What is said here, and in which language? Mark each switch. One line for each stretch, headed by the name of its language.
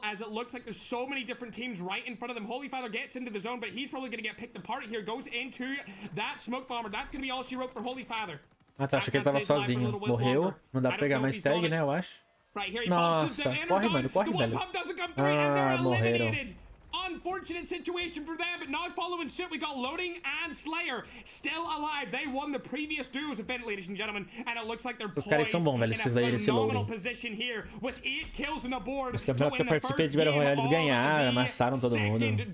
English: As it looks like there's so many different teams right in front of them. Holy Father gets into the zone, but he's probably going to get picked apart here. Goes into that smoke bomber. That's going to be all she wrote for Holy Father.
Portuguese: Ah, tá, achei que ele tava sozinho. Morreu. Não dá pra pegar mais tag, né, eu acho. Nossa, corre, mano, corre, velho. Ah, morreram.
English: Unfortunate situation for them, but now following suit, we got Loading and Slayer still alive. They won the previous duos event, ladies and gentlemen, and it looks like they're poised in a phenomenal position here with 8 kills on the board.
Portuguese: Os campeonatos que eu participei de Battle Royale ganharam, amassaram todo mundo.